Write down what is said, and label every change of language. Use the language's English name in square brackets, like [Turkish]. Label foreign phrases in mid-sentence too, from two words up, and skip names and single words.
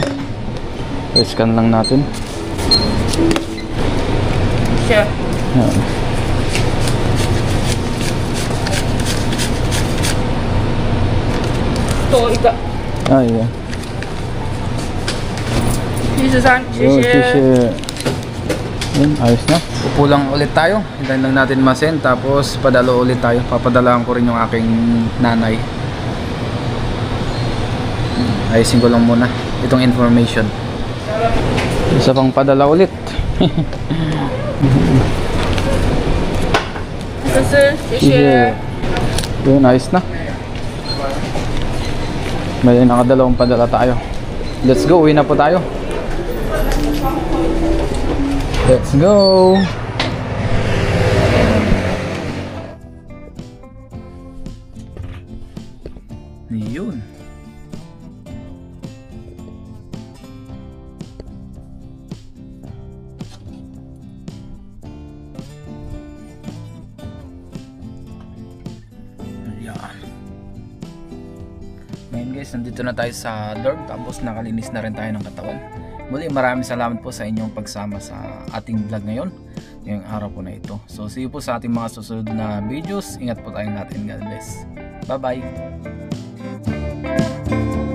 [Filipino] I-scan lang natin. Sure. Ayan. Ito, ika. Ayan. 73, Yo, [Chinese] 谢谢。 [Filipino] shit. Yun, ayos na. Upo lang ulit tayo. Hintayin lang natin ma-send. Tapos padalo ulit tayo. Papadalaan ko rin yung aking nanay. Ayusin ko lang muna itong information. Isa pang padala ulit. [Chinese] 这是，谢谢。 [Filipino] Yun, ayos na. May nakadalawang padala tayo. [English] Let's go, [Filipino] uwi na po tayo. [English] Let's go. [Filipino] Yun. Ngayon guys, nandito na tayo sa dorm, tapos nakalinis na rin tayo ng katawan. Muli, maraming salamat po sa inyong pagsama sa ating vlog ngayon, ngayong araw po na ito. So [English] see you [Filipino] po sa ating mga susunod na videos. Ingat po tayong natin. [English] God bless. Bye bye.